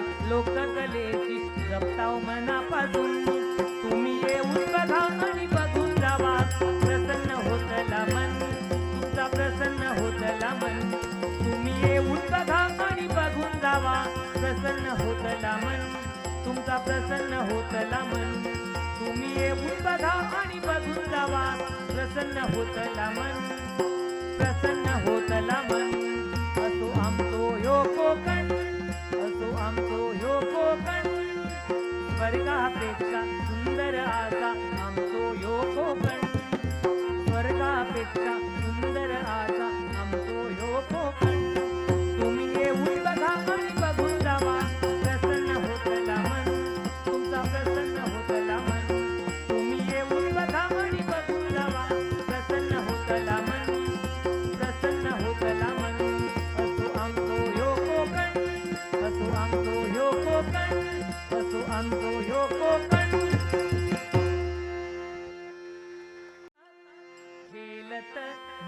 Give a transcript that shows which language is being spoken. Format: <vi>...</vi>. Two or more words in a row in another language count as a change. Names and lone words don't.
<mr>लोककलेची जपताव मनापासून तुम्ही येऊन बघा आणि बघून जावा प्रसन्न होतला मन तुमचा प्रसन्न होतला मन तुम्ही येऊन बघा आणि बघून जावा प्रसन्न होतला मन तुमचा प्रसन्न होतला मन तुम्ही येऊन बघा आणि बघून जावा प्रसन्न होतला मन प्रसन्न होतला मन असो</mr> <kok>आमचो ह्यो कोकण असो आमचो ह्यो कोकण स्वर्गापेक्षा सुंदर आसा आमचो ह्यो कोकण स्वर्गापेक्षा सुंदर आसा आमचो ह्यो कोकण तुम्ही येऊन बघा आणि बघून</kok> <mr>जावा प्रसन्न होतला मन तुमचा प्रसन्न होतला मन तुम्ही येऊन बघा आणि बघून जावा प्रसन्न होतला मन प्रसन्न होतला मन असो आमचो ह्यो कोकण असो आमचो ह्यो कोकण असो आमचो ह्यो कोकण खेलत</mr>